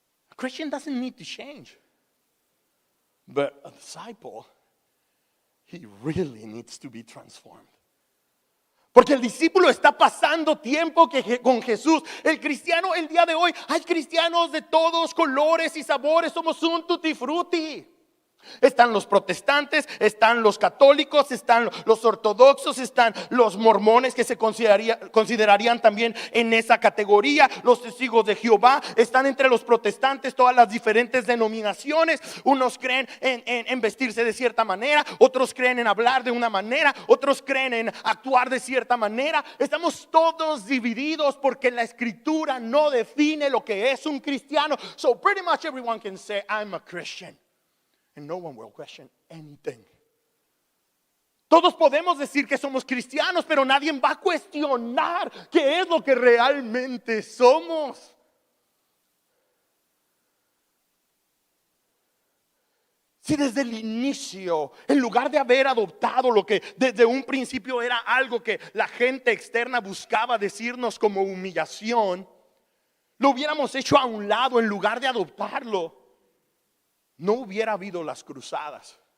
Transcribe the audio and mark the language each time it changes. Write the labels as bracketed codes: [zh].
[en] A Christian doesn't need to change. But a disciple, he really needs to be transformed. [es] Porque el discípulo está pasando tiempo con Jesús. El cristiano el día de hoy, hay cristianos de todos colores y sabores. Somos un tutti frutti. Están los protestantes, están los católicos, están los ortodoxos, están los mormones que se considerarían también en esa categoría. Los testigos de Jehová están entre los protestantes, todas las diferentes denominaciones. Unos creen en vestirse de cierta manera, otros creen en hablar de una manera, otros creen en actuar de cierta manera. Estamos todos divididos porque la escritura no define lo que es un cristiano. [en] So pretty much everyone can say I'm a Christian. And no one will question anything. [es] Todos podemos decir que somos cristianos, pero nadie va a cuestionar qué es lo que realmente somos. Si desde el inicio, en lugar de haber adoptado lo que desde un principio era algo que la gente externa buscaba decirnos como humillación, lo hubiéramos hecho a un lado en lugar de adoptarlo, no hubiera habido las cruzadas.